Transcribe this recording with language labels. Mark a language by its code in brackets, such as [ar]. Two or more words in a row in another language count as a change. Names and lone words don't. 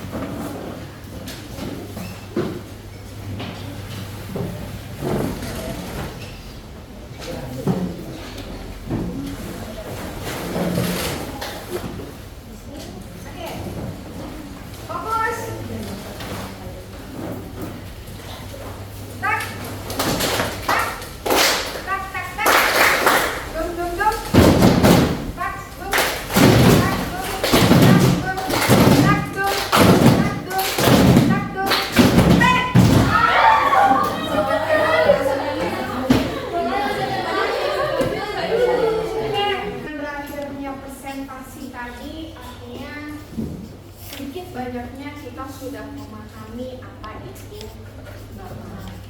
[id] Oke, fokus. Tak, tak, tak, tak, tak. Dum, dum, dum. Tak, dum, tak, dum, tak, dum, tak, dum, tak, dum, tak, dum. Tek. Berakhirnya presentasi tadi artinya sedikit banyaknya kita sudah memahami apa itu norma.